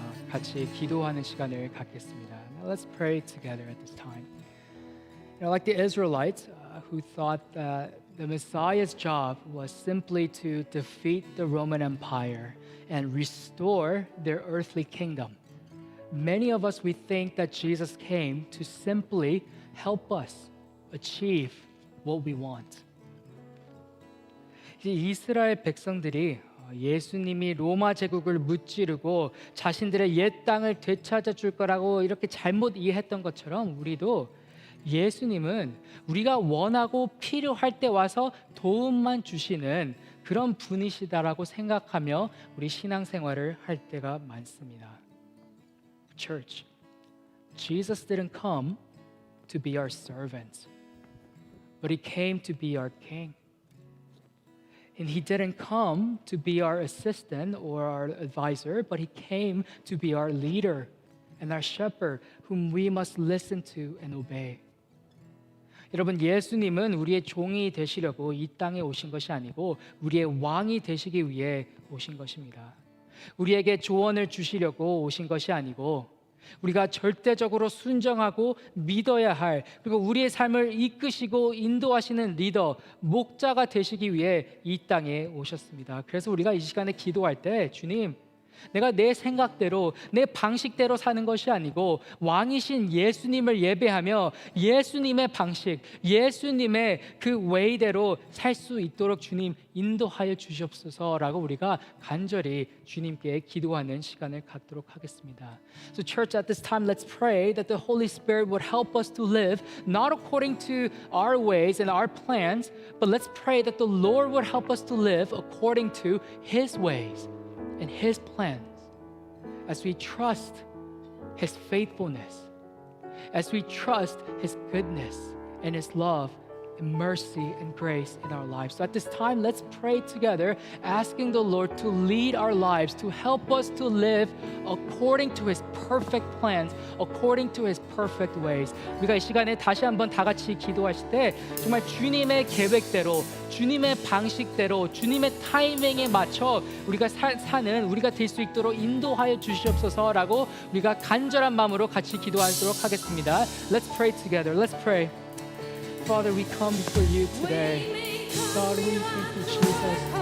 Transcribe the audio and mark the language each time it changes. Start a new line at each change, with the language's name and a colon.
Korean: 같이 기도하는 시간을 갖겠습니다.
English: Now let's pray together at this time. Like the Israelites who thought that the Messiah's job was simply to defeat the Roman Empire and restore their earthly kingdom. Many of us, we think that Jesus came to simply help us achieve what we want.
Korean: 이스라엘 백성들이 예수님이 로마 제국을 무찌르고 자신들의 옛 땅을 되찾아 줄 거라고 이렇게 잘못 이해했던 것처럼 우리도 예수님은 우리가 원하고 필요할 때 와서 도움만 주시는 그런 분이시다라고 생각하며 우리 신앙생활을 할 때가 많습니다.
English: Church, Jesus didn't come to be our servant, but He came to be our King. And He didn't come to be our assistant or our advisor, but He came to be our leader and our shepherd, whom we must listen to and obey.
Korean: 여러분, 예수님은 우리의 종이 되시려고 이 땅에 오신 것이 아니고 우리의 왕이 되시기 위해 오신 것입니다. 우리에게 조언을 주시려고 오신 것이 아니고 우리가 절대적으로 순종하고 믿어야 할, 그리고 우리의 삶을 이끄시고 인도하시는 리더, 목자가 되시기 위해 이 땅에 오셨습니다. 그래서 우리가 이 시간에 기도할 때 주님, 내가 내 생각대로 내 방식대로 사는 것이 아니고 왕이신 예수님을 예배하며 예수님의 방식, 예수님의 그 웨이대로 살 수 있도록 주님 인도하여 주시옵소서라고 우리가 간절히 주님께 기도하는 시간을 갖도록 하겠습니다.
English: So church, at this time let's pray that the Holy Spirit would help us to live not according to our ways and our plans, but let's pray that the Lord would help us to live according to His ways and His plans, as we trust His faithfulness, as we trust His goodness and His love and mercy and grace in our lives. So at this time, let's pray together, asking the Lord to lead our lives, to help us to live according to His perfect plans, according to His perfect ways.
Korean: 우리가 이 시간에 다시 한번 다 같이 기도하실 때 정말 주님의 계획대로, 주님의 방식대로, 주님의 타이밍에 맞춰 우리가 사는 우리가 될 수 있도록 인도하여 주시옵소서라고 우리가 간절한 마음으로 같이 기도하도록 하겠습니다.
English: Let's pray together. Let's pray. Father, we come before you today. God, we thank you, Jesus.